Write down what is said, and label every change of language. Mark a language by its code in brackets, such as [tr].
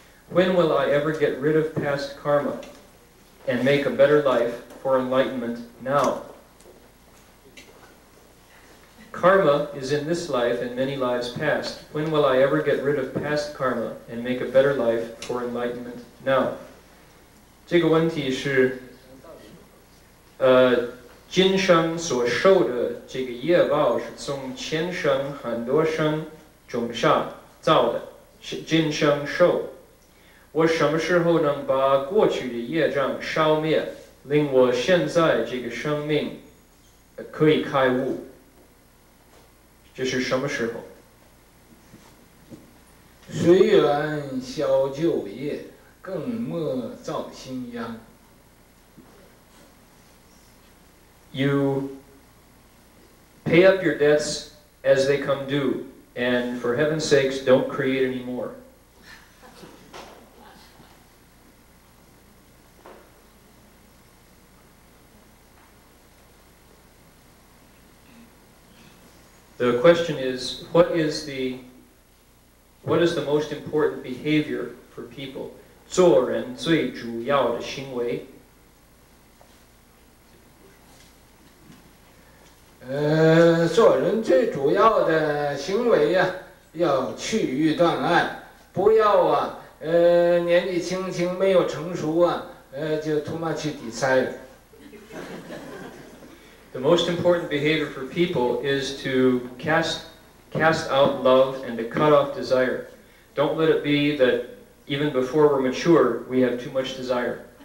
[en] When will I ever get rid of past karma and make a better life for enlightenment now? Karma is in this life and many lives past. When will I ever get rid of past karma and make a better life for enlightenment now? [zh] 这个问题是今生所受的这个业报是从前生很多生种下造的，是今生受。我什么时候能把过去的业障消灭，令我现在这个生命可以开悟？这是什么时候？随缘消旧业，更莫造新殃。 [en] You pay up your debts as they come due, and for heaven's sakes, don't create any more. The question is, what is the most important behavior for people? [zh] 做人最主要的行为。做人最主要的行为呀，要去欲断爱，不要啊，年纪轻轻没有成熟啊，就他妈去抵灾了。 [en] The most important behavior for people is to cast out love and to cut off desire. Don't let it be that even before we're mature, we have too much desire.